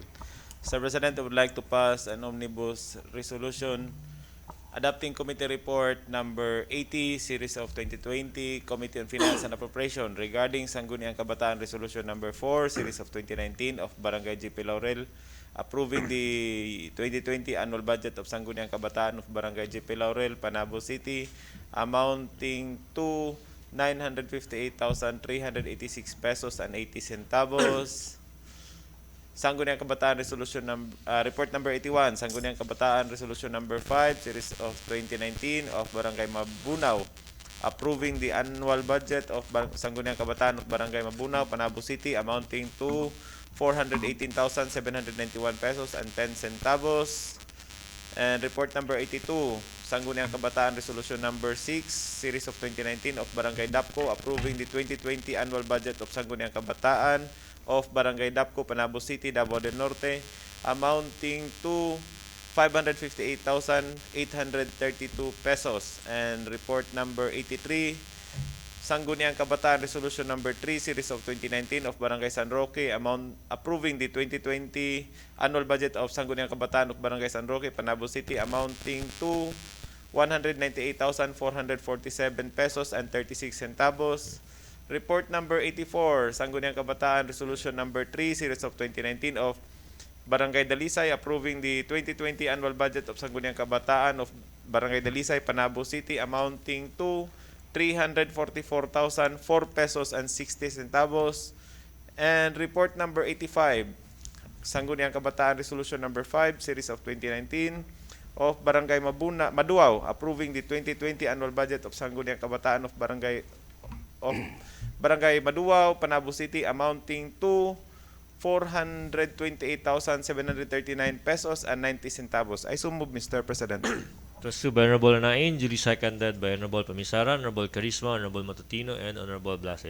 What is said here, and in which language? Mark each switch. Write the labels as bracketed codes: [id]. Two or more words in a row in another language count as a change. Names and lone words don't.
[en] Mr. President, I would like to pass an omnibus resolution adopting Committee Report Number 80, Series of 2020, Committee on Finance and Appropriation regarding Sangguniang Kabataan Resolution Number 4, Series of 2019 of Barangay GP Laurel, approving the 2020 annual budget of Sangguniang Kabataan of Barangay GP Laurel, Panabo City, amounting to 958,386 pesos and 80 centavos. Sangguniang Kabataan Resolution Report Number 81, Sangguniang Kabataan Resolution Number 5, Series of 2019 of Barangay Mabunaw, approving the annual budget of Sangguniang Kabataan of Barangay Mabunaw, Panabo City, amounting to 418,791 pesos and 10 centavos. And Report Number 82, Sangguniang Kabataan Resolution Number 6, Series of 2019 of Barangay Dapco, approving the 2020 annual budget of Sangguniang Kabataan of Barangay Dapco, Panabo City, Davao del Norte, amounting to 558,832 pesos. And Report Number 83, Sangguniang Kabataan Resolution Number 3, Series of 2019 of Barangay San Roque, approving the 2020 annual budget of Sangguniang Kabataan of Barangay San Roque, Panabo City, amounting to 198,447 pesos and 36 centavos. Report number 84, Sangguniang Kabataan Resolution number 3, Series of 2019 of Barangay Dalisay approving the 2020 annual budget of Sangguniang Kabataan of Barangay Dalisay, Panabo City amounting to 344,004 pesos and 60 centavos. And report number 85, Sangguniang Kabataan Resolution number 5, Series of 2019 of Barangay Maduaw approving the 2020 annual budget of Sangguniang Kabataan of Barangay Maduaw, Panabo City amounting to 428,739 pesos and 90 centavos. I so move, Mr. President. Trustee by Honorable Anain, duly seconded by Honorable Pamisaran, Honorable Carisma, Honorable Matutino, and Honorable Blase.